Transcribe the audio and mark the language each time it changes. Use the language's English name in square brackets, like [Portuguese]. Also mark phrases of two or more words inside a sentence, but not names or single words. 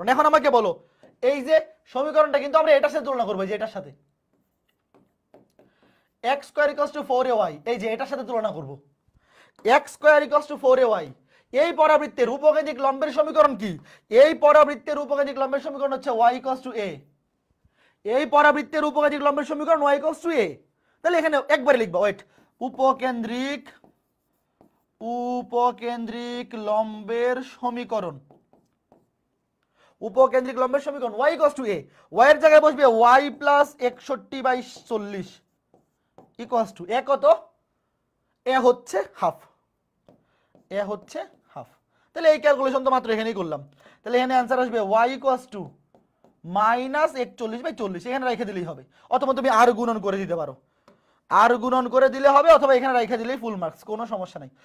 [Bangla] এখন আমাকে বলো এই যে সমীকরণটা কিন্তু আমরা এটার সাথে তুলনা করবো, যে এটার সাথে x² = 4ay, এই যে এটার সাথে তুলনা করব, x² = 4ay। এই পরাবৃত্তের উপকেন্দ্রিক লম্বের সমীকরণ কি? এই পরাবৃত্তের উপকেন্দ্রিক লম্বের সমীকরণ হচ্ছে y = a, এই পরাবৃত্তের উপকেন্দ্রিক লম্বের সমীকরণ y = a। তাহলে এখানে একবারে লিখবা, ওয়েট, উপকেন্দ্রিক, উপকেন্দ্রিক লম্বের সমীকরণ, উপকেন্দ্রিক লম্বের সমীকরণ y = a, y এর জায়গায় বসবে y + 61/40 = a কত? a হচ্ছে হাফ, a হচ্ছে হাফ। তাহলে এই ক্যালকুলেশন তো মাত্র এখানেই করলাম। তাহলে এখানে অ্যান্সার আসবে y = -41/40, এখানে রেখে দিলেই হবে, অথবা তুমি আর গুণন করে দিতে পারো, আর গুণন করে দিলে হবে, অথবা এখানে রেখে দিলেই [English] full marks, [Bangla] কোনো সমস্যা নাই।